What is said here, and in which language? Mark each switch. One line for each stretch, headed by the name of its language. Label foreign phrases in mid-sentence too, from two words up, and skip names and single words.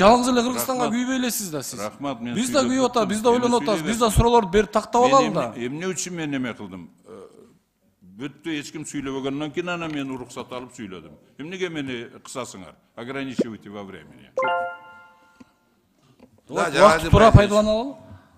Kyrgyz: жалгыз эле Кыргызстанга күйбөй элесиз да сиз. Рахмат, мен Биз да сүйлөп күйүп атабыз, бүттүм. биз да ойлонуп атабыз, биз да суроолорду берип тактап алалы да. Эмне үчүн мен неме кылдым? Бүттү, эч ким сүйлөбөгөндөн кийин анан мен уруксат алып сүйлөдүм. Эмнеге мени кысасыңар?
Russian: Ограничивайте во времени.
Kyrgyz: Убакытты туура пайдалана алалы.